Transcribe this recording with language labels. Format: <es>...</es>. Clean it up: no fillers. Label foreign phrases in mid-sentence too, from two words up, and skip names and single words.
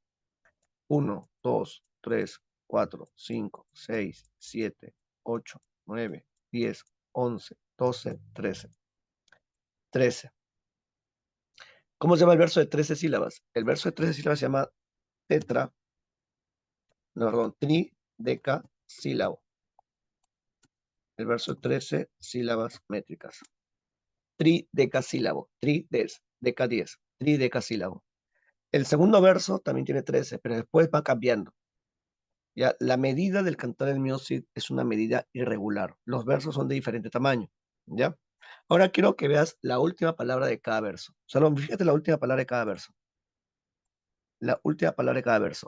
<es>1, 2, 3, 4, 5, 6, 7, 8, 9, 10, 11, 12, 13. 13. ¿Cómo se llama el verso de 13 sílabas? El verso de 13 sílabas se llama tetra, no, perdón, tridecasílabo. El verso de 13 sílabas métricas. Tridecasílabo. Trides, deca 10. Tridecasílabo. El segundo verso también tiene 13, pero después va cambiando. Ya, la medida del Cantar del Mío Cid es una medida irregular. Los versos son de diferente tamaño. ¿Ya? Ahora quiero que veas la última palabra de cada verso. Solo fíjate la última palabra de cada verso. La última palabra de cada verso.</es>